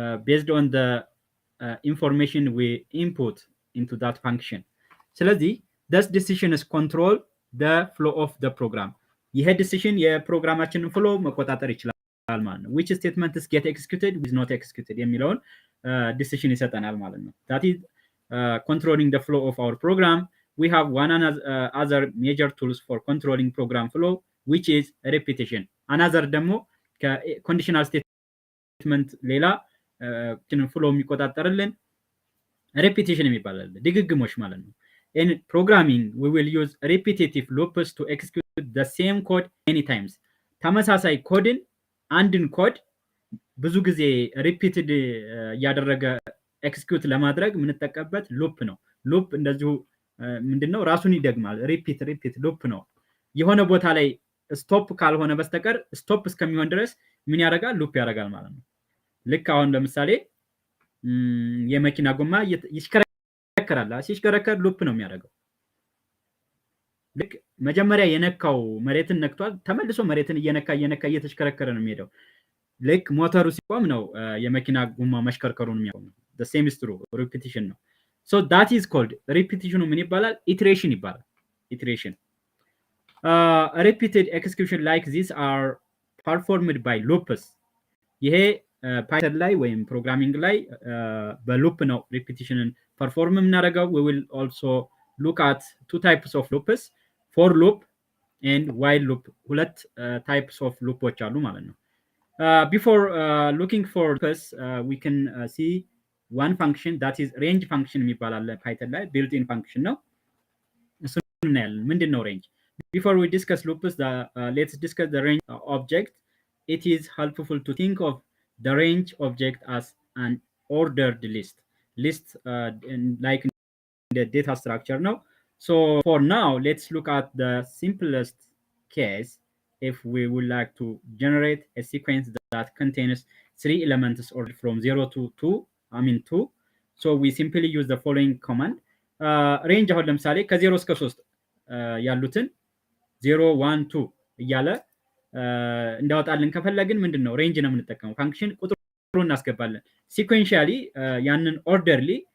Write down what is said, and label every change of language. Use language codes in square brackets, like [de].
[en] based on the information we input into that function ስለዚህ this decisions control the flow of the program [am] ይሄ ዲሲሽን የፕሮግራማችንን ፍሎ መቆጣጠር ይችላል ማለት ነው። [en] which statements get executed with not executed [am] የሚለውን ዲሲሽን ይሰጠናል ማለት ነው። [en] that is controlling the flow of our program. We have one other major tools for controlling program flow which is repetition. another [am] ደግሞ ከኮንዲሽናል ስቴትመንት ሌላ ፍሎ የሚቆጣጠርልን repetition የሚባላል ድግግሞሽ ማለት ነው። [en] in programming we will use repetitive loops to execute the same code many times. [am] ተመሳሳይ ኮድን አንድን ኮድ ብዙ ጊዜ ሪፒትድ ያደረገ ኤክስኪዩት ለማድረግ የምንጠቀምበት ሉፕ ነው። ሉፕ እንደዚሁ ምንድነው ራሱን ይደግማል። ሪፒት ሉፕ ነው። የሆነ ቦታ ላይ ስቶፕ ካልሆነ በስተቀር ስቶፕ እስከሚሆን ድረስ ምን ያደርጋል? ሉፕ ያደርጋል ማለት ነው። ልክ አሁን ለምሳሌ የመኪና ጎማ ይሽከረከራል። ሲሽከረከር ሉፕ ነው የሚያደርገው። ልክ መጀመሪያ የነካው መሬትን ነክቷል፣ ተመልሶ መሬትን እየነካ እየተሽከረከረ ነው የሚሄደው። ልክ ሞተሩ ሲቆም ነው የመኪና ጎማ መሽከርከሩን የሚያቆመው። [en] the same is true [am] repetition ነው። [en] so that is called repetition [am] ምን ይባላል? [en] iteration ይባላል። iteration repeated execution like these are performed by loops. [am] ይሄ ፓይተን ላይ ወይም ፕሮግራሚንግ ላይ በሉፕ ነው ሪፒቲሽንን ፐርፎርም የምናደርገው። [en] we will also look at two types of loops, for loop and while loop። [am] ሁለት types of loopዎች አሉ ማለት ነው። [en] before looking for loops we can see one function that is range function [am] የሚባል አለ ፓይተን ላይ built-in function ነው። እሱን እናያለን። ምንድነው range? [en] before we discuss loops let's discuss the range object. It is helpful to think of the range object as an ordered list like the data structure now. So for now let's look at the simplest case. If we would like to generate a sequence that contains 3 elements ordered from 0 to 2, so we simply use the following command. [am] range አሁን ለምሳሌ ከ0 እስከ 3 ያሉትን 0 1 2 እያለ እንዳወጣልን ከፈለግን ምንድነው ሬንጅ ነው የምንጠቀመው። ፋንክሽን ቁጥሩን እናስገባለን። ሲኩዌንሻሊ ያንን ኦርደርሊ